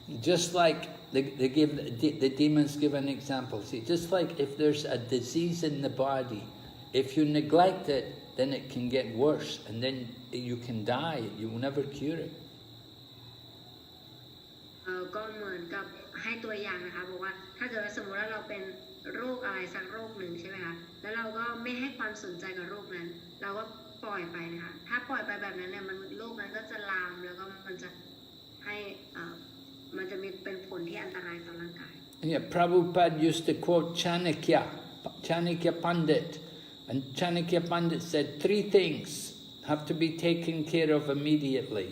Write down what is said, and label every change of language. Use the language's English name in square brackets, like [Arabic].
[English] Just like the demons give an example. See, just like if there's a disease in the body, if you neglect it, then it can get worse, and then you can die. You will never cure it. [Thai] ก็เหมือนกับให้ตัวอย่างนะคะบอกว่าถ้าเกิดสมมติว่าเราเป็นโรคอะไรสักโรคหนึ่งใช่ไหมคะแล้วเราก็ไม่ให้ความสนใจกับโรคนั้นเราก็ปล่อยไปนะคะถ้าปล่อยไปแบบนั้นเนี่ยโรคนั้นก็จะลามแล้วก็มันจะให้มันจะมีเป็นผลที่อันตรายต่อร่างกาย [English] Yeah, Prabhupada used to quote Chanakya Pandit, and Chanakya Pandit said 3 things have to be taken care of immediately.